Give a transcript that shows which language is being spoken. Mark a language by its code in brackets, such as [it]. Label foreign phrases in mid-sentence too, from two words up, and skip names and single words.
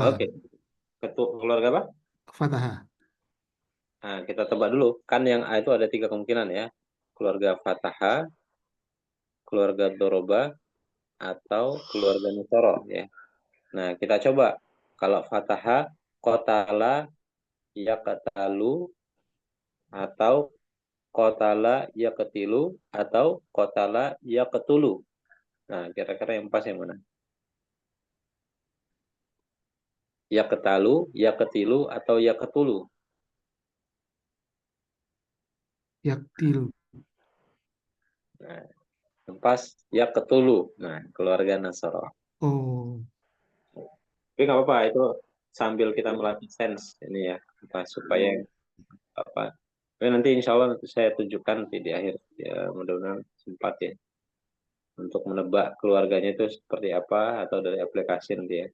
[id] Oke. Keluarga apa? Fatahah. Nah, kita tebak dulu. Kan yang A itu ada 3 kemungkinan ya. Keluarga Fatahah, keluarga Doroba, atau keluarga Nusoro ya. Nah, kita coba. Kalau Fatahah, [ar] قَتَلَ يَقْتَلُ, [id] atau [ar] قَتَلَ يَقْتِلُ, [id] atau [ar] قَتَلَ يَقْتُلُ. [id] Nah, kira-kira yang pas yang mana? [ar] يَقْتَلُ يَقْتِلُ, [id] atau yaketulu. Yaktilu. Nah, yang pas yaketulu. Nah, keluarga Nasoro. Oh, Tapi nggak apa-apa, itu sambil kita melatih sense ini ya, apa, supaya apa. Tapi nanti [ar] إن شاء الله [id] nanti saya tunjukkan nanti di akhir ya, mudah-mudahan sempat ya untuk menebak keluarganya itu seperti apa atau dari aplikasi nanti ya.